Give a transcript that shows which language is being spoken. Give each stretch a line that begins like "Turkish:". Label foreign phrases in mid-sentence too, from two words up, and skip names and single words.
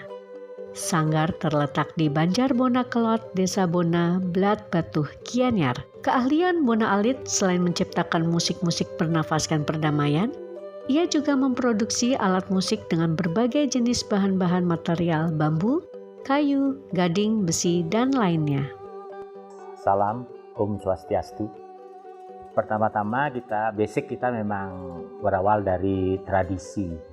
Indonesian: Sanggar terletak di Banjar Bona Kelot, Desa Bona, Blat Batuh, Gianyar. Keahlian Bona Alit selain menciptakan musik-musik bernafaskan perdamaian, ia juga memproduksi alat musik dengan berbagai jenis bahan-bahan material bambu, kayu, gading, besi, dan lainnya. Salam, Om Swastiastu. Pertama-tama basic kita memang berawal dari tradisi.